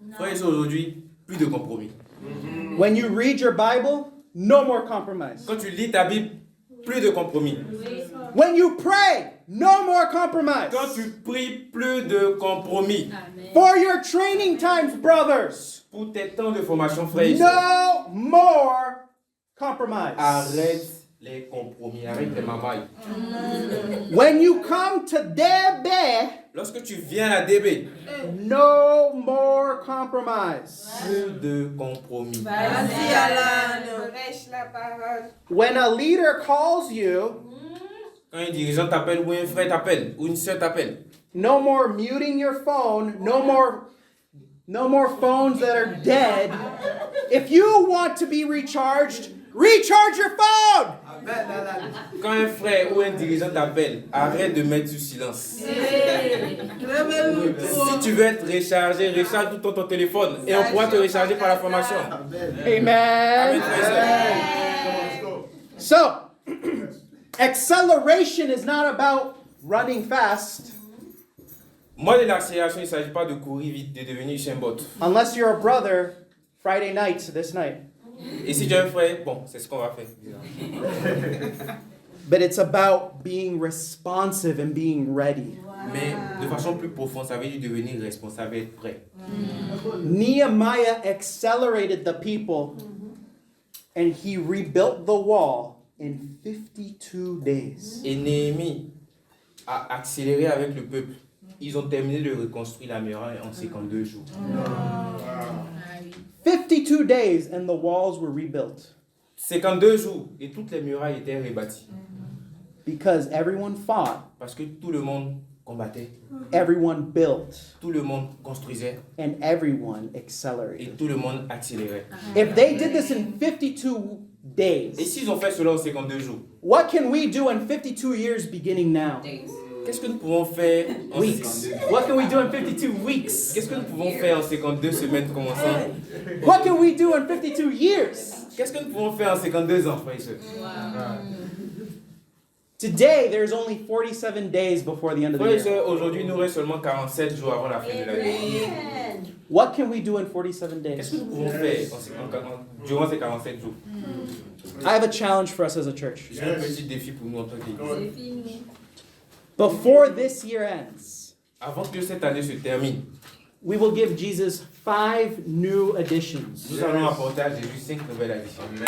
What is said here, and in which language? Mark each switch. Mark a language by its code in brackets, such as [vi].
[fr] Frères et sœurs, aujourd'hui, plus de compromis. [en] When you read your Bible, no more compromise. [fr] Quand tu lis ta Bible, plus de compromis. [en] When you pray, no more compromise. [fr] Quand tu pries, plus de compromis. [en] For your training times, brothers, [fr] Pour tes temps de formation, frères et sœurs, [en] no more compromise. [fr] arrête les compromis, arrête les mamailles. [en] When you come to DB, [fr] Lorsque tu viens à DB, [en] no more compromise. [fr] plus de compromis. Vas-y, Alan. Prêche la parole. [en] When a leader calls you, [fr] Quand un dirigeant t'appelle ou un frère t'appelle ou une sœur t'appelle, [en] no more muting your phone, no more phones that are dead. If you want to be recharged, recharge your phone. [fr] quand un frère ou un dirigeant t'appelle, arrête de mettre sur silence. Levez-vous Si tu veux être rechargé, recharge tout ton téléphone et on pourra te recharger par la formation. Amen, Amen. frères et sœurs. [en] So, acceleration is not about running fast [fr] Moi, de l'accélération, il ne s'agit pas de courir vite, de devenir Usain Bolt. [en] unless you're a brother. Friday night, this night. [fr] Et si tu es un frère, bon, c'est ce qu'on va faire. [en] But it's about being responsive and being ready. [fr] Mais de façon plus profonde, ça veut dire devenir responsable et être prêt. [en] Nehemiah accelerated the people and he rebuilt the wall in 52 days. [fr] Et Néhémie a accéléré avec le peuple. Ils ont terminé de reconstruire la muraille en 52 jours. [en] 52 days and the walls were rebuilt [fr] 52 jours et toutes les murailles étaient rebâties. [en] because everyone fought, [fr] Parce que tout le monde combattait, [en] everyone built, [fr] tout le monde construisait [en] and everyone [fr] et [en] accelerated. [fr] tout le monde accélérait. [en] If they did this in 52 [fr] Et [en] days, [fr] s'ils ont fait cela en 52 jours, [en] what can we do in 52 years beginning now? [fr] qu'est-ce que nous pouvons faire en [en] Weeks. What can we do in 52 weeks? [fr] Qu'est-ce que nous pouvons faire en 52 semaines commençant? [en] What can we do in 52 years? [fr] Qu'est-ce que nous pouvons faire en 52 ans, frères et sœurs? [en] Today, there's only 47 days before the end of the [fr] Frères et [en] year. [fr] sœurs, aujourd'hui, il nous reste seulement 47 jours avant la fin de l'année. [en] What can we do in 47 [fr] Qu'est-ce que nous pouvons faire durant ces 47 jours? [en] I have a challenge for us as a church. [fr] J'ai un petit défi pour nous en tant qu'église. [en] Before this year ends, [fr] Avant que cette année se termine, [en] we will give Jesus 5 new additions. [fr] nous allons apporter à Jésus 5 nouvelles additions.